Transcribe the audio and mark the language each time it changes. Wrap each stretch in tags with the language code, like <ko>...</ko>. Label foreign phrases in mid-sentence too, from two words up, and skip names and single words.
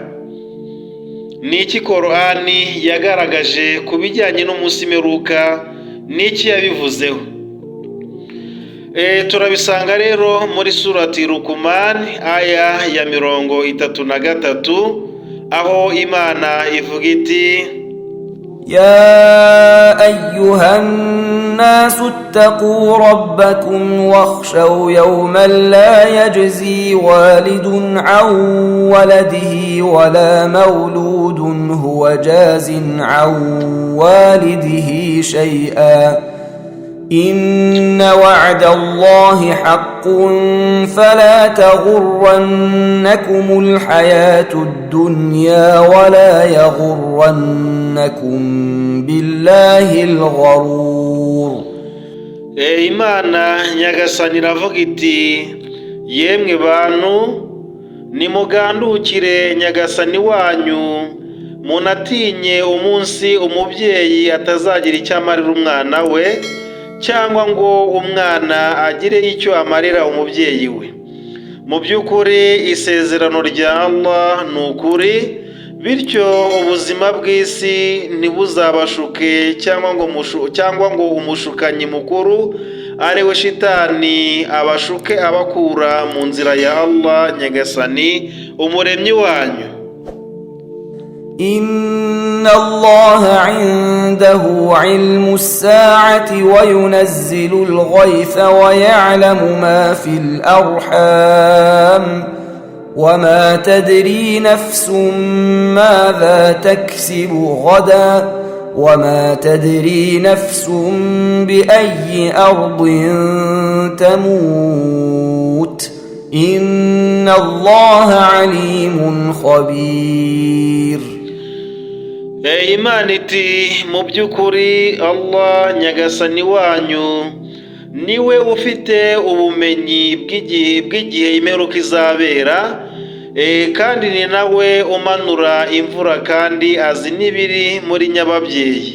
<rw>Ni iki Korani yagaragaje ku bijyanye n'umunsi w'imperuka? Ni iki yabivuzeho? Turabisanga rero muri surati Luqman aya ya 33, aho Imana ivuga iti,</rw> <ar>يا أيها الناس اتقوا ربكم واخشوا يوما لا يجزي والد عن ولده ولا مولود هو جاز عن والده شيئا إن وعد الله حق فلا تغرنكم الحياة الدنيا ولا يغرنكم بالله الغرور.</ar> <rw>Imana nyagasani iravuga iti, yemwe bantu nimugandukire nyagasani wanyu munatinye umunsi umubyeyi atazagira icyo amarira umwana we, cyangwa ngo umwana agire icyo amarira umubyeyi we. Mu by'ukuri isezerano rya Allah ni ukuri, bityo ubuzima bw'isi ntibuzabashuke cyangwa ngo umushukanyi mukuru ari we shitani abashuke abakura mu nzira ya Allah Nyagasani umuremyi wanyu.</rw> <ar>إن الله عنده علم الساعة وينزل الغيث ويعلم ما في الأرحام وما تدري نفس ماذا تكسب غدا وما تدري نفس بأي أرض تموت إن الله عليم خبير.</ar> <rw>Imana iti mu by'ukuri Allah Nyagasani wanyu niwe ufite ubumenyi bw'igihe imperuka izabera, kandi ni nawe umanura imvura kandi azi n'ibiri muri nyababyeyi.</rw>